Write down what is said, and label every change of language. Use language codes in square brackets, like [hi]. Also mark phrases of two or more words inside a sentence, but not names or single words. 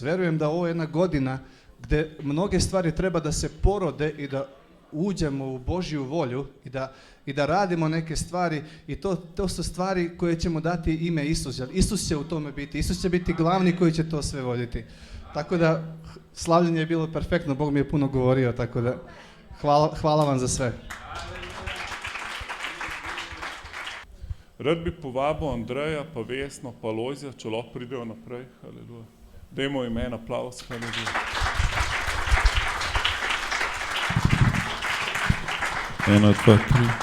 [hr] Vjerujem da ovo je jedna godina gdje mnoge stvari treba da se porode i da uđemo u Božju volju i da radimo neke stvari i to su stvari koje ćemo dati ime Isus. Isus će u tome biti, Isus će biti glavni koji će to sve voditi. Tako da slavljenje je bilo perfektno, Bog mi je puno govorio, tako da hvala vam za sve. [sl] Rad bi povabil Andreja, pa Vesno, pa Alojzija, če lahko pridejo naprej. Haleluja. Dajmo jim en aplavz. Haleluja. Ena, dva, tri.